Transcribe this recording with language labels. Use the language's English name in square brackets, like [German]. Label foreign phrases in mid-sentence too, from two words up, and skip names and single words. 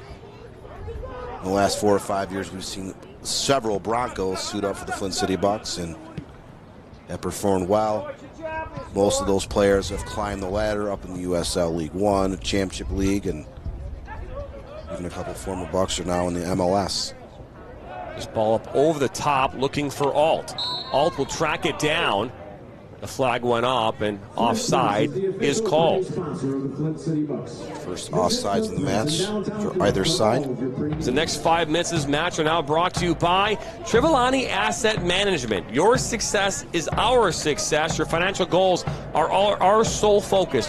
[English] In the last 4 or 5 years, we've seen several Broncos suit up for the Flint City Bucks and have performed well. Most of those players have climbed the ladder up in the USL League One, Championship League, and even a couple former Bucks are now in the MLS. This ball up over the top, looking for Alt. Alt will track it down. The flag went up, and offside is called. First offsides in the match for either side. The next 5 minutes of this match are now brought to you by Trivalani Asset Management. Your success is our success. Your financial goals are our sole focus.